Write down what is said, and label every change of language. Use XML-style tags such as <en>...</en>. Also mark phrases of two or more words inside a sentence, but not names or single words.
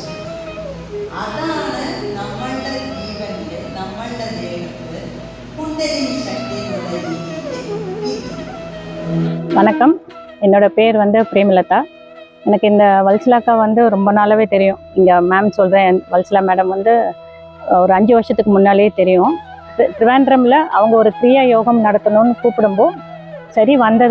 <ml>അതാണ് നമ്മളുടെ ജീവനിൽ, നമ്മളുടെ ദേഹത്ത് കുണ്ടലിനി ശക്തി എന്നുള്ള രീതിയിൽ.</ml> <ta>வணக்கம், என்னோட பேர் பிரேமலதா. எனக்கு இந்த வல்சலாக்கா ரொம்ப நாளாவே தெரியும். இங்கே மேம் சொல்கிறேன், வல்சலா மேடம் ஒரு 5 வருஷத்துக்கு முன்னாலே தெரியும். ட்ரிவாண்ட்ரமில் அவங்க ஒரு கிரியா யோகம் நடத்தணும்னு கூப்பிடும்போது சரி வந்தது.</ta>